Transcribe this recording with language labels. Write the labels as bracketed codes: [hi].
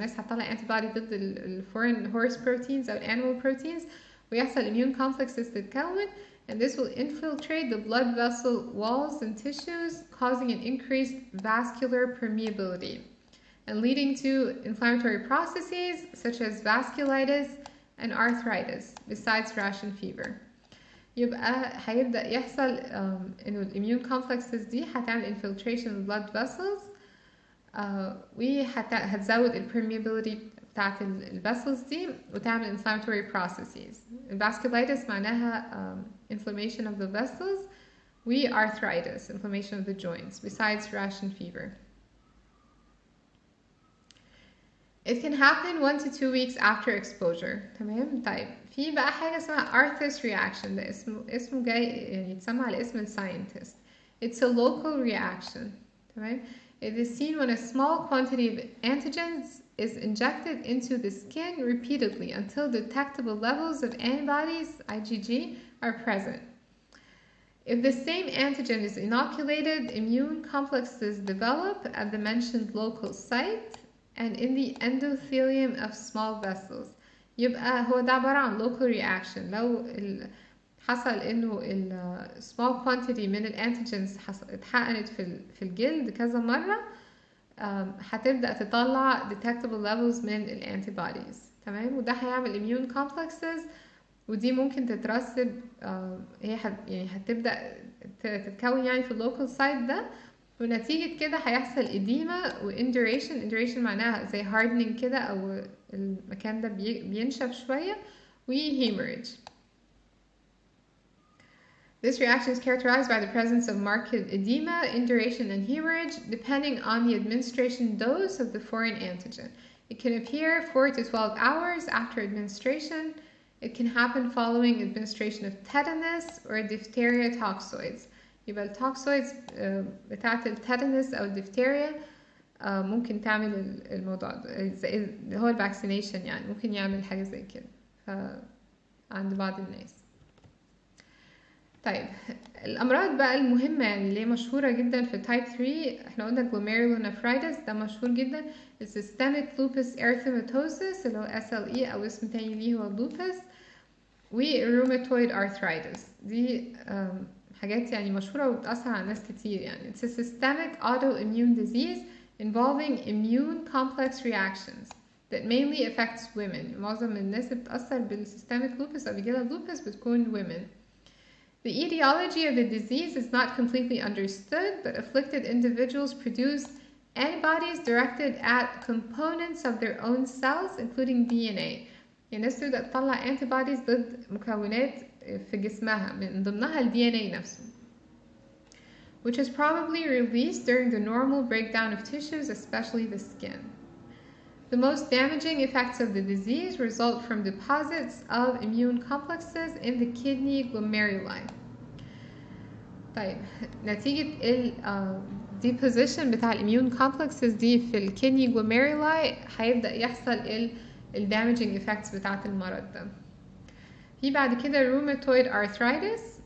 [ar] الناس هتطلع antibody ضد ال foreign horse proteins أو animal proteins، ويحصل immune complexes تتكون, [en] and this will infiltrate the blood vessel walls and tissues, causing an increased vascular permeability and leading to inflammatory processes such as vasculitis and arthritis besides rash and fever. [ar] يبقى هيبدأ يحصل انه الاميون كومبلكسز دي هتعمل infiltration of blood vessels، وهتزود البرميابيليتي بتاعت الفيسلز دي وتعمل inflammatory processes. [en] vasculitis معناها inflammation of the vessels، و arthritis inflammation of the joints besides rash and fever. It can happen 1 to 2 weeks after exposure. [ar] تمام. طيب في بقى حاجة اسمها Arthus reaction، ده اسمه جاي يعني يتسمى على اسم الساينتست. [en] It's a local reaction. تمام. It is seen when a small quantity of antigens is injected into the skin repeatedly until detectable levels of antibodies, IgG, are present. If the same antigen is inoculated, immune complexes develop at the mentioned local site and in the endothelium of small vessels. [ar] يبقى هو ده عبارة عن local reaction. لو حصل انه ال small quantity من الانتيجنز اتحقنت في الجلد كذا مرة، هتبدأ تطلع detectable levels من الانتيبوديز. تمام. وده هيعمل immune complexes، ودي ممكن تترسب هي يعني هتبدأ تتكون يعني في اللوكال سايت ده، ونتيجة كده هيحصل إديمة و induration معناها زي hardening كده أو المكان ده بينشف شوية، و hemorrhage. [en] This reaction is characterized by the presence of marked edema, induration, and hemorrhage depending on the administration dose of the foreign antigen. It can appear 4 to 12 hours after administration. It can happen following administration of tetanus or diphtheria toxoids. [ar] يبقى التوكسويدز بتاعت التيتانس أو الديفتيريا ممكن تعمل الموضوع ده، هو الفاكسينيشن يعني ممكن يعمل حاجة زي كده عند بعض الناس. طيب الأمراض بقى المهمة يعني اللي هي مشهورة جدا في تايب 3، احنا قلنا Glomerulonephritis ده مشهور جدا، Systemic Lupus Erythematosus اللي هو SLE أو اسم تاني ليه هو lupus، و Rheumatoid Arthritis. دي حاجات يعني مشهورة وبتأثر على ناس كتير يعني. [en] It's a systemic autoimmune disease involving immune complex reactions that mainly affects women. [ar] معظم الناس اللي بتأثر بالسيستميك lupus أو بيجيلها lupus بتكون women. [en] The etiology of the disease is not completely understood, but afflicted individuals produce antibodies directed at components of their own cells, including DNA. [ar] يعني الناس تبدأ تطلع antibodies ضد مكونات في جسمها من ضمنها ال DNA نفسه, [en] which is probably released during the normal breakdown of tissues, especially the skin. The most damaging effects of the disease result from deposits of immune complexes in the kidney glomeruli. [ar] طيب نتيجة ال deposition بتاع immune complexes دي في ال kidney glomeruli هيبدأ يحصل ال damaging effects بتاعة المرض ده. في بعد كده rheumatoid arthritis.